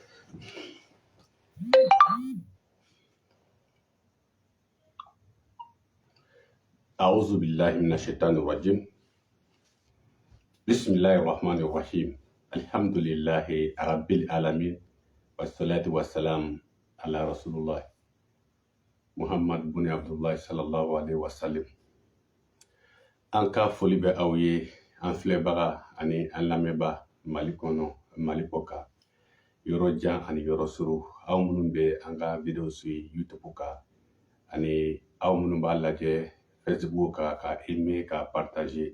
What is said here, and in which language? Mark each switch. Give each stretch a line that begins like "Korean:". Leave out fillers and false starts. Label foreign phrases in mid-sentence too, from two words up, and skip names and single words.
Arabic: أعوذ بالله من الشيطان الرجيم. بسم الله الرحمن الرحيم. الحمد لله رب العالمين والصلاة والسلام على رسول الله محمد بن عبد الله صلى الله عليه وسلم.
Bambara: Anka foli bɛ aw ye, an filɛbaga ani an lamɛnba Mali kɔnɔ Mali kɔ kan, yɔrɔ jan ani yɔrɔ suru, aw minnu bɛ an ka video suit YouTube kan ani aw minnu b'a lajɛ Facebook kan ka aimer ka partager.